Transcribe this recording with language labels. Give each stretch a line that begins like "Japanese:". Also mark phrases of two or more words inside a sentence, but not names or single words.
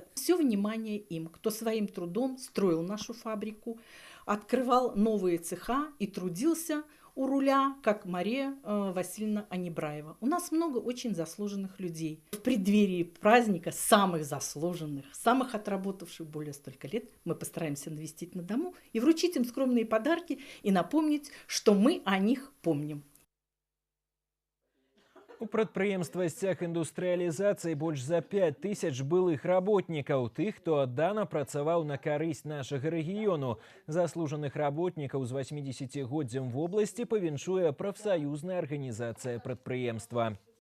Russian: Все внимание им, кто своим трудом строил нашу фабрику, открывал новые цеха и трудился у руля, как Мария Васильевна Анибраева. У нас много очень заслуженных людей. В преддверии праздника самых заслуженных, самых отработавших более столько лет, мы постараемся навестить на дому и вручить им скромные подарки и напомнить, что мы о них помним.
Belarusian: У прадпрыемства сцяг індустрыялізацыі больш за 5000 былых работнікаў, тых, хто аддана працаваў на карысць нашага рэгіёну. Заслужаных работнікаў з 80годдзям вобласці павіншуе прафсаюзная арганізацыя прадпрыемства.